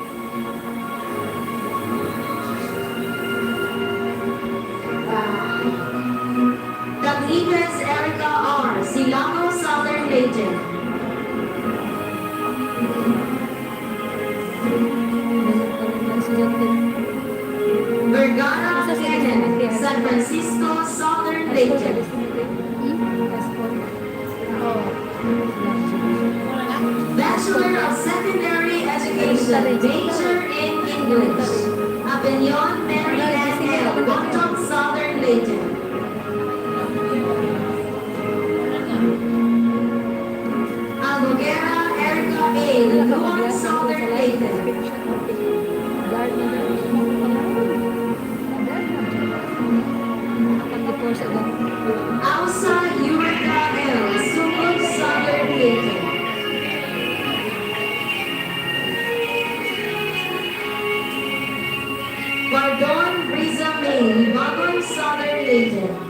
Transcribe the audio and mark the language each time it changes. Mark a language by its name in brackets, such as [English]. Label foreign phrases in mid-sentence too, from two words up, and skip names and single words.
[English] Tagligas Erica R. Silango Southern Leyte. Vergara Kenneth, San Francisco Southern Leyte. Bachelor of Secondary Education, major in English. Opinion Mary Ann L. Bottom Southern Leyte. Albuquerque Erica A. Luan Southern Leyte. Ausa Eureka L. Sumut Southern Leyte. Pardon Riza May, Libagon Southern Leyte.